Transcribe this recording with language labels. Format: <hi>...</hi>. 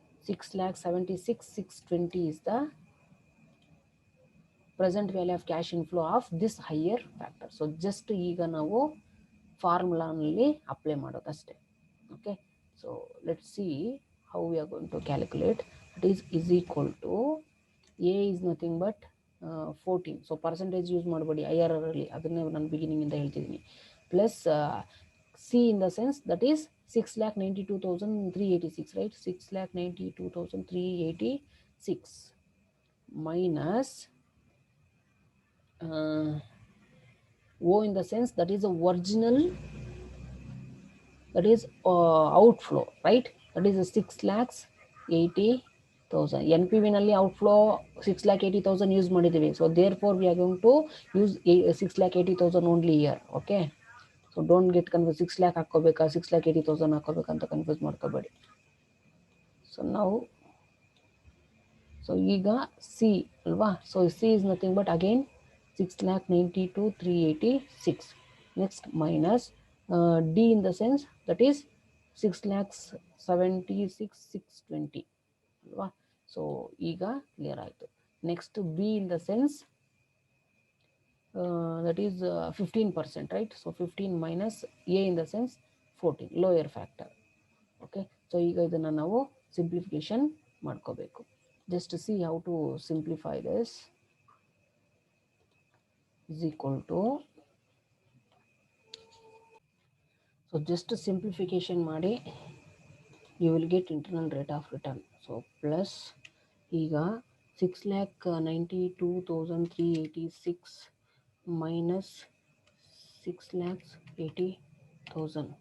<en>6,76,620 is the present value of cash inflow of this higher factor.</en> <kn>So just ಈಗ ನಾವು ಫಾರ್ಮುಲಾನಲ್ಲಿ apply ಮಾಡೋದಷ್ಟೇ.</kn> <en>Okay, so let see how we are going to calculate. It is equal to A is nothing but 14.</en> <kn>So percentage use ಮಾಡಬೇಡಿ IRR ಅಲ್ಲಿ, ಅದನ್ನೇ ನಾನು ಬಿಗಿನಿಂಗಿಂದ ಹೇಳ್ತಿದ್ದೀನಿ.</kn> <en>Plus C in the sense that is 6,92,386, right? 6,92,386 minus O in the sense that is the original, that is outflow, right? That is 6,80,000.</en> <kn>NPV ನಲ್ಲಿ outflow 6,80,000 use ಮಾಡಿದ್ದೀವಿ.</kn> <en>So therefore we are going to use 6,80,000 only here.</en> <kn>Okay, so</kn> <en>Don't get confuse.</en> <kn>6 lakh ಹಾಕೋಬೇಕಾ 6,80,000 ಹಾಕೋಬೇಕಂತ confuse ಮಾಡ್ಕೋಬೇಡಿ. So ನಾವು so ಈಗ C ಅಲ್ವಾ.</kn> <en>So C is nothing but again 6,92,386. Next minus D in the sense that is 6,76,620 ಅಲ್ವಾ.</en> <kn>So ಈಗ clear ಆಯಿತು.</kn> <en>Next B in the sense that is 15%, right? So 15 minus A in the sense 14, lower factor.</en> <kn>Okay, so ಈಗ ಇದನ್ನ ನಾವು simplification ಮಾಡ್ಕೋಬೇಕು.</kn> <en>Just see how to simplify this. Is equal to, so just simplification ಮಾಡಿ you will get internal rate of return. So plus ಈಗ 6,92,386 minus 6,80,000.</en>